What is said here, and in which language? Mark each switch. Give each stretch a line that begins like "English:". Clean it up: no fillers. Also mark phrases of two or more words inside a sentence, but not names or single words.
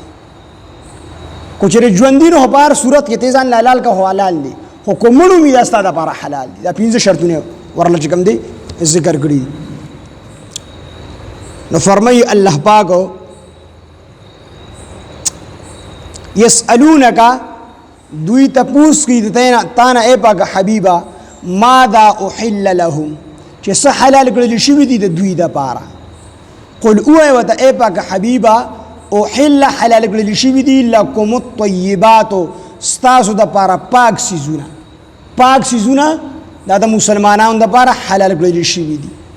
Pashto: کو چېرې ژوندي نو په هر صورت کې ته ځان له حلال که خو حلال دی، خو که مړ وي دا ستا دپاره حلال دی. دا 5 شرطونه ورله چې کوم دی ذکر کړي. نو فرمایي الله پاک یسألونک دوی تپوس کی تانا اے پاک حبیبا
Arabic: ماذا احل لهم
Pashto: چې څه حلال کړل شوي دي د دوی د پاره. قل اوه وته اے پاک حبیبا احل حلال کړل شوي دي
Arabic: لکم الطیبات
Pashto: ستاسو د پاره پاک سیزونه. پاک سیزونه دا د مسلمانانو د پاره حلال کړل شوي دي.